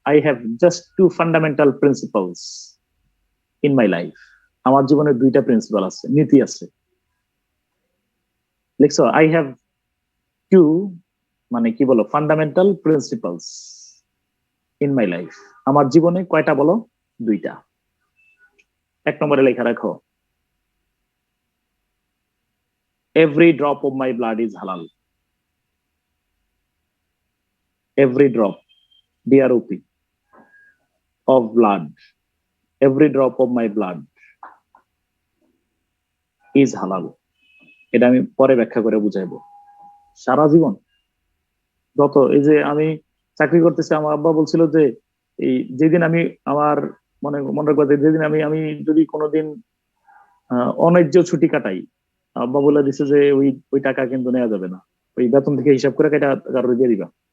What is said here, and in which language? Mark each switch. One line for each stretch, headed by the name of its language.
English: I have just two fundamental principles in my life.
Bangla: আমার জীবনে দুইটা প্রিন্সিপাল আছে, নীতি আছে। লিখছো,
English: I have two,
Bangla: মানে কি বলো,
English: Fundamental principles in my life.
Bangla: আমার জীবনে কয়টা বলো? দুইটা। এক নম্বরে লেখা রাখো,
English: every drop of my blood is halal. Every drop, DROP, of blood, every drop of my blood is halal.
Bangla: এটা আমি পরে ব্যাখ্যা করে বুঝাইবো। সারা জীবন যত, এই যে আমি চাকরি করতেছি, আমার আব্বা বলছিল যে এই যেদিন আমি আমার মনে রাখবো, যেদিন আমি যদি কোনোদিন অন্যায্য ছুটি কাটাই, আব্বা বলে দিছে যে ওই টাকা কিন্তু নেওয়া যাবে না, ওই বেতন থেকে হিসাব করে কেটে কারোর দিয়ে দিবা।